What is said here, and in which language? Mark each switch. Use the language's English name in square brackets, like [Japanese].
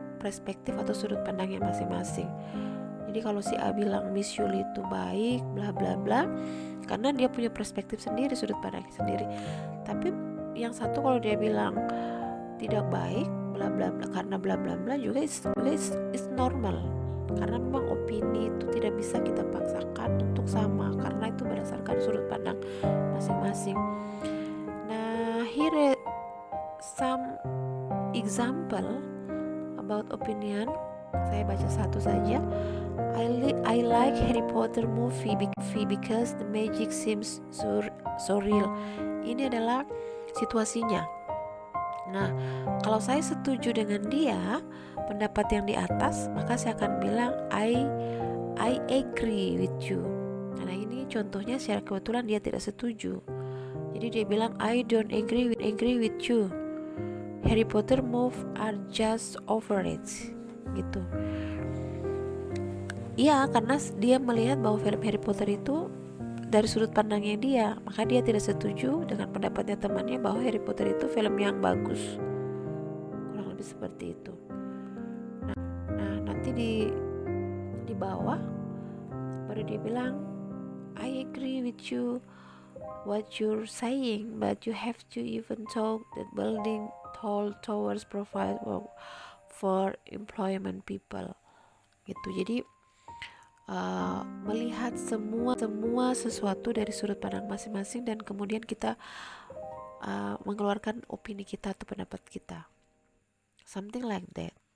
[Indonesian] perspektif atau sudut pandangnya masing-masing. Jadi kalau si A bilang Miss Yuli itu baik, bla bla bla, karena dia punya perspektif sendiri, sudut pandang sendiri. Tapi yang satu kalau dia bilang tidak baik, bla bla bla, karena bla bla bla juga is normal. Karena memang opini itu tidak bisa kita paksakan untuk sama, karena itu berdasarkan sudut pandang masing-masing. [English] Nah, here some example about opinion. [Indonesian] Saya baca satu saja. [English] I like Harry Potter movie because the magic seems so real. [Indonesian] Ini adalah situasinya. Nah, kalau saya setuju dengan dia, pendapat yang di atas, maka saya akan bilang [English] I agree with you. [Indonesian] Nah, ini contohnya secara kebetulan dia tidak setuju. Jadi dia bilang [English] I don't agree with you. Harry Potter movie are just overrated. [Indonesian] Gitu. Iya, karena dia melihat bahwa film Harry Potter itu dari sudut pandangnya dia, maka dia tidak setuju dengan pendapatnya temannya bahwa Harry Potter itu film yang bagus. Kurang lebih seperti itu. Nah nanti di bawah baru dia bilang [English] I agree with you what you're saying, but you have to even talk that building tall towers provide for employment people. [Indonesian] Gitu. Jadi melihat semua sesuatu dari sudut pandang masing-masing dan kemudian kita mengeluarkan opini kita atau pendapat kita, [English] something like that.